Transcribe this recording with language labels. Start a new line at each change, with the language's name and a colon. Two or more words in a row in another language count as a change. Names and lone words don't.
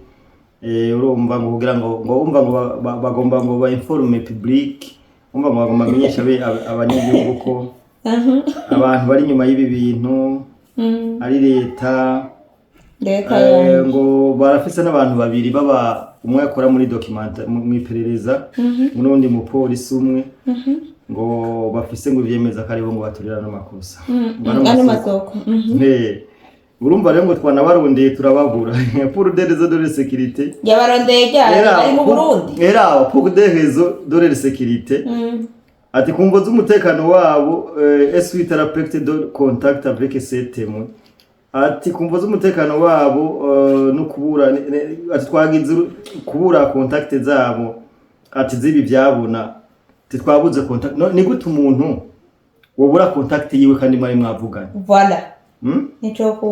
Rundi: Urumva ngo kugira ngo umva ngo bagomba ngo ba
French: informe public,
Rundi: umva ngo bagomba menyesha abanyagihugu ko abantu bari nyuma y'ibi bintu ari leta ngo barafise n'abantu babiri baba umwe akora muri document mu iperereza n'undi mu polisi umwe ngo bafise ngo ivyemeza ko aribo ngo baturira n'amakosa ano masoko urumva rero ngo twanabarondeye turababura
French: pour des raisons de sécurité
Rundi: yabarondeye ari mu Burundi
French: pour des raisons de sécurité
Rundi: ati kumvo z'umutekano wabo
French: suite à la perte de contact avec ces témoins.
Rundi: Ati kumvo z'umutekano wabo no kubura ati twagize kubura contact zabo ati zibi byabona ati twabuze contact ni gute umuntu wobura contact yiwe kandi mwari mwavugana voilà nico ko